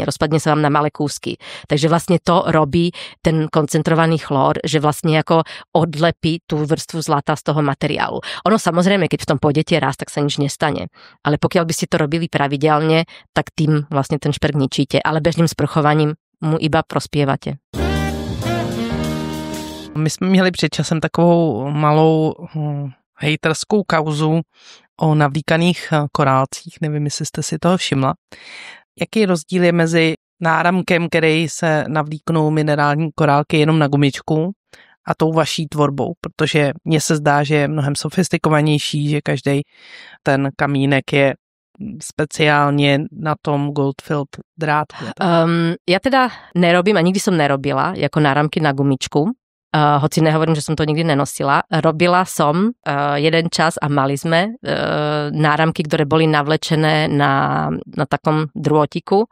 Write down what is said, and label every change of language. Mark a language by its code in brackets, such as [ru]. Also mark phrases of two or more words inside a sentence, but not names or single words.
[sk] Rozpadne sa vám na malé kúsky. Takže vlastne to robí ten koncentrovaný chlór, že vlastne ako odlepí tú vrstvu zlata z toho materiálu. Ono samozrejme, keď v tom pôjdete raz, tak sa nič nestane. Ale pokiaľ by ste to robili pravidelne, tak tým vlastne ten šperk ničíte. Ale bežným sprchovaním mu iba prospievate. [cs] My jsme měli před časem takovou malou hejterskou kauzu o navlíkaných korálcích. Nevím, jestli jste si toho všimla. Jaký rozdíl je mezi náramkem, který se navlíknou minerální korálky jenom na gumičku, a tou vaší tvorbou? Protože mně se zdá, že je mnohem sofistikovanější, že každý ten kamínek je speciálne na tom Goldfield drátku. [sk] Ja teda nerobím a nikdy som nerobila ako náramky na gumičku. Hoci nehovorím, že som to nikdy nenosila. Robila som jeden čas a mali sme náramky, ktoré boli navlečené na takom drôtiku.